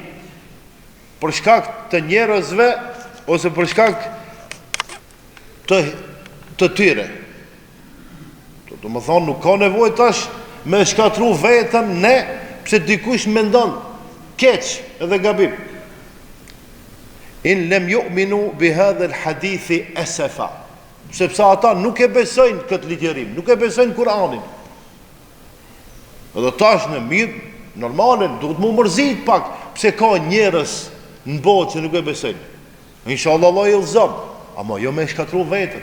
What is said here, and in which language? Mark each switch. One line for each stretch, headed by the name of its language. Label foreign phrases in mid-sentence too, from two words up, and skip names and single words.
Albanian: Për shkak të njerëzve ose për shkak të tyre. Do më thonë, nuk ka nevojë tash me shkatru vetën ne, pse dikush mendon keq edhe gabim.
Arabic: إن لم يؤمنوا بهذا الحديث أسفا.
Albanian: Sepse ata nuk e besojnë këtë ligjerim, nuk e besojnë Kur'anin. Edhe tash në mirë, normale, duhet mu mërzit pak, pse ka njerëz në botë që nuk e besojnë. Inshallah Allah i udhëzon, ama jo me shkatru vetën.